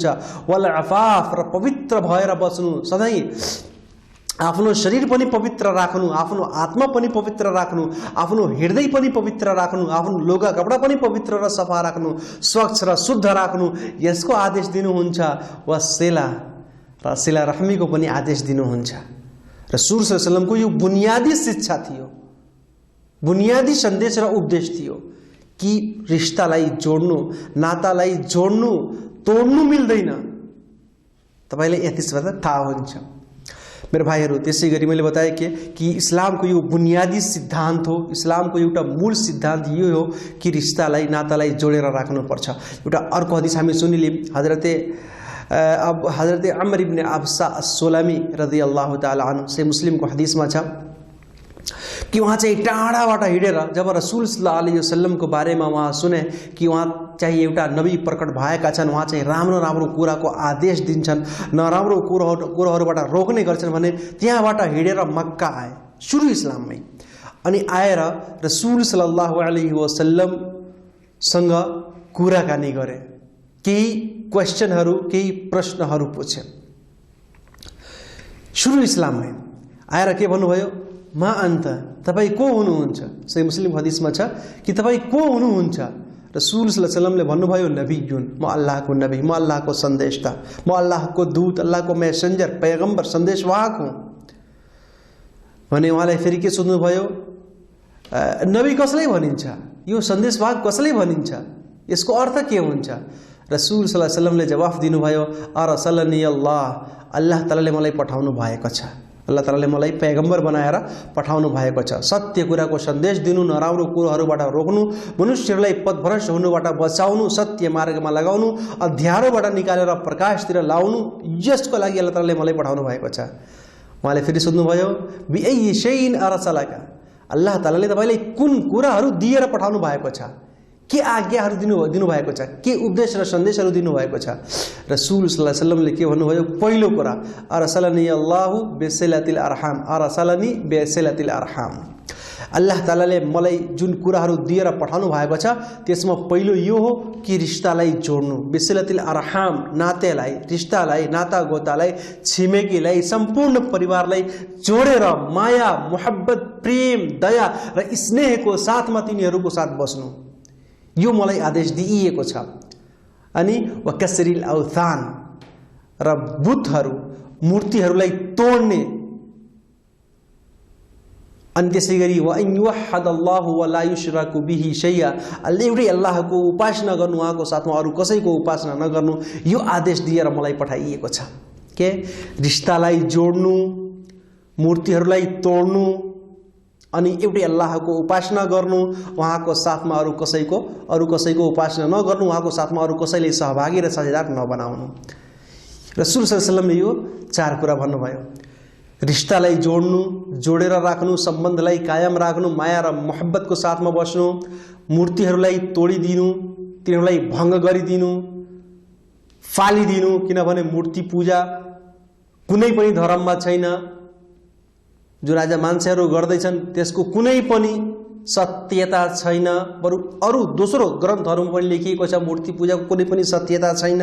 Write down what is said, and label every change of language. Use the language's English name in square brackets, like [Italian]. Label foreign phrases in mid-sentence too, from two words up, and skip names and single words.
[Arabic] والعفاف, [Nepali] र पवित्र भएर बस्नु, सधैँ आफ्नो शरीर पनि पवित्र राख्नु, आफ्नो आत्मा पनि पवित्र राख्नु, आफ्नो हृदय पनि पवित्र राख्नु, आफ्नो लुगा कपडा पनि पवित्र र सफा राख्नु, स्वच्छ र शुद्ध राख्नु, यसको आदेश दिनुहुन्छ। [Arabic] وصلة, [Nepali] र सिला रहमीको पनि आदेश दिनुहुन्छ। रसूल [Arabic] صلى الله عليه وسلم [Nepali] यो बुनियादी शिक्षा थियो, बुनियादी सन्देश र उपदेश थियो कि रिश्तालाई जोड्नु, नातालाई जोड्नु, तोड्नु मिल्दैन। तपाईलाई यसबाट थाहा हुन्छ मेरो भाइहरू। त्यसै गरी मैले बताएँ कि इस्लामको यो बुनियादी सिद्धान्त हो, इस्लामको एउटा मूल सिद्धान्त यो हो कि रिश्तालाई, नातालाई जोडेर राख्नुपर्छ। एउटा अर्को हदिस हामी सुनिलियौँ, हजरत अमर इब्न अब्सा अस्सुलमी [Arabic] رضي الله تعالى عنه [Nepali] से मुस्लिमको हदिसमा छ कि उहाँ चाहिँ टाढाबाट हिँडेर जब रसूल [Arabic] صلى الله عليه وسلم [Nepali] बारेमा उहाँ सुने कि उहाँ चाहिँ एउटा नबी प्रकट भएका छन्, उहाँ चाहिँ राम्रो राम्रो कुराको आदेश दिन्छन्, नराम्रो कुराहरूबाट रोक्ने गर्छन् भने त्यहाँबाट हिँडेर मक्का आए सुरु इस्लाममै। अनि आएर रसूल [Arabic] صلى الله عليه وسلم [Nepali] कुराकानी गरे, केही क्वेशनहरू केही प्रश्नहरू पूछे सुरु इस्लाममै। आएर के भन्नुभयो, [Arabic] ما أنت, [Nepali] तपाईँ को हुनुहुन्छ? सही मुस्लिम हदिसमा छ कि तपाईँ को हुनुहुन्छ? रसूल [Arabic] صلى الله عليه وسلم [Nepali] भन्नुभयो, नबीयुन, म अल्लाहको नबी, म अल्लाहको सन्देशता, म अल्लाहको दूत, अल्लाहको मैसेन्जर, पैगम्बर, सन्देशवाहक हुँ भने उहाँलाई फेरि के सोध्नुभयो, नबी कसलाई भनिन्छ, यो सन्देशवाहक कसलाई भनिन्छ, यसको अर्थ के हुन्छ? रसूल [Arabic] صلى الله عليه وسلم [Nepali] जवाफ दिनुभयो, [Arabic] أرسلني الله, [Nepali] अल्लाह तालाले मलाई पठाउनु भएको छ, अल्लाह तालाले मलाई पैगम्बर बनाएर पठाउनु भएको छ, सत्य कुराको सन्देश दिनु, नराम्रो कुराहरूबाट रोक्नु, मनुष्यहरूलाई पथभ्रष्ट हुनुबाट बचाउनु, सत्य मार्गमा लगाउनु, अँध्यारोबाट निकालेर प्रकाशतिर लाउनु, यसको लागि अल्लाह तालाले मलाई पठाउनु भएको छ। उहाँले फेरि सोध्नुभयो, [Arabic] بأي شيء أرسلك, [Nepali] अल्लाह तालाले तपाईँलाई कुन कुराहरू दिएर पठाउनु भएको छ, के आज्ञाहरू दिनुभएको छ, के उपदेश र सन्देशहरू दिनुभएको छ? रसूल [Arabic] صلى الله عليه وسلم [Nepali] के भन्नुभयो, पहिलो कुरा, [Arabic] أرسلني الله بصلة الأرحام، أرسلني بصلة الأرحام, [Nepali] अल्लाह तालाले मलाई जुन कुराहरू दिएर पठाउनु भएको छ त्यसमा पहिलो यो हो कि रिश्तालाई जोड्नु, [Arabic] بصلة الأرحام, [Nepali] नातेलाई, रिश्तालाई, नाता गोतालाई, छिमेकीलाई, सम्पूर्ण परिवारलाई जोडेर माया, मोहब्बत, प्रेम, दया र स्नेहको साथमा तिनीहरूको साथ बस्नु, यो मलाई आदेश दिइएको छ। अनि [Arabic] وكسر الأوثان, [Nepali] र बुतहरू, मूर्तिहरूलाई तोड्ने, अनि त्यसै गरी [Arabic] وأن يوحد الله ولا يشرك به شيئا, [Nepali] एउटै अल्लाहको उपासना गर्नु, उहाँको साथमा अरू कसैको उपासना नगर्नु, यो आदेश दिएर मलाई पठाइएको छ। के रिश्तालाई जोड्नु, मूर्तिहरूलाई तोड्नु, अनि एउटै अल्लाहको उपासना गर्नु, उहाँको साथमा अरू कसैको उपासना नगर्नु, उहाँको साथमा अरू कसैले सहभागी र साझेदार नबनाउनु। रसूल [Arabic] صلى الله عليه وسلم [Nepali] यो चार कुरा भन्नुभयो, रिश्तालाई जोड्नु, जोडेर राख्नु, सम्बन्धलाई कायम राख्नु, माया र मोहब्बतको साथमा बस्नु, मूर्तिहरूलाई तोडिदिनु, तिनीहरूलाई भङ्ग गरिदिनु, फालिदिनु, किनभने मूर्ति पूजा कुनै पनि धर्ममा छैन, जुन आज मान्छेहरू गर्दैछन् त्यसको कुनै पनि सत्यता छैन, बरु अरू दोस्रो ग्रन्थहरूमा पनि लेखिएको छ मूर्ति पूजाको कुनै पनि सत्यता छैन।